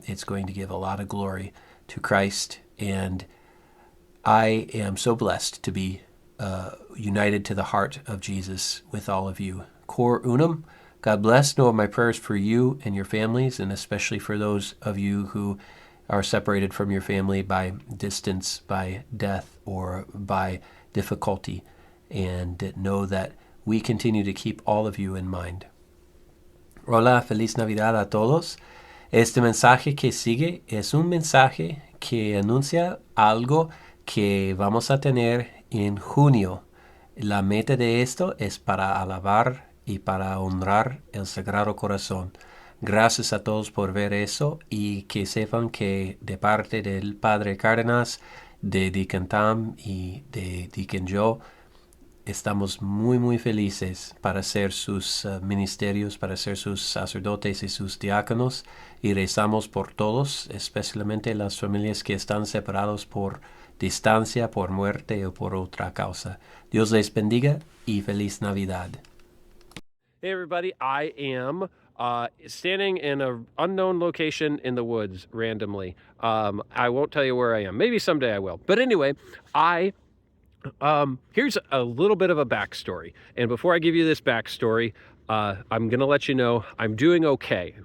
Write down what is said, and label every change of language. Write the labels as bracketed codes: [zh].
[en] It's going to give a lot of glory to Christ, and I am so blessed to be united to the heart of Jesus with all of you. Cor unum. God bless. Know of my prayers for you and your families, and especially for those of you who are separated from your family by distance, by death, or by difficulty. And know that we continue to keep all of you in mind. [es] Hola, feliz Navidad a todos. Este mensaje que sigue es un mensaje que anuncia algo que vamos a tener en junio. La meta de esto es para alabar y para honrar el Sagrado Corazón. Gracias a todos por ver eso, y que sepan que de parte del Padre Cárdenas, de Deacon Tom y de Deacon Joe, estamos muy felices para ser sus ministerios, para ser sus sacerdotes y sus diáconos, y rezamos por todos, especialmente las familias que están separados por distancia, por muerte o por otra causa. Dios les bendiga y feliz Navidad. [en] Hey everybody, I am standing in an unknown location in the woods randomly. I won't tell you where I am. Maybe someday I will. But anyway, here's a little bit of a backstory. And before I give you this backstory, I'm going to let you know I'm doing okay.